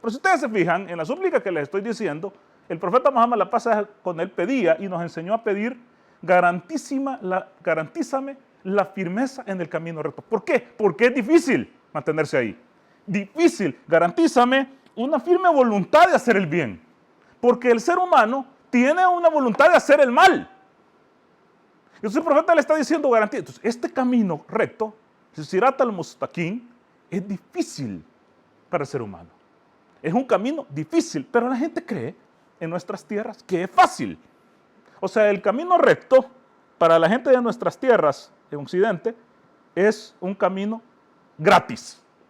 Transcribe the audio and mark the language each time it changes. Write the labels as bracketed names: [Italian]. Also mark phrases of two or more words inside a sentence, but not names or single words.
[Spanish] Pero si ustedes se fijan en la súplica que les estoy diciendo, el profeta Muhammad, la paz con él, pedía y nos enseñó a pedir, garantízame la firmeza en el camino recto. ¿Por qué? Porque es difícil mantenerse ahí. Difícil, garantízame una firme voluntad de hacer el bien. Porque el ser humano tiene una voluntad de hacer el mal. Entonces el profeta le está diciendo garantía. Entonces, este camino recto, [Arabic] صراط المستقيم, [Spanish] es difícil para el ser humano. Es un camino difícil, pero la gente cree en nuestras tierras que es fácil. O sea, el camino recto para la gente de nuestras tierras en Occidente es un camino gratis.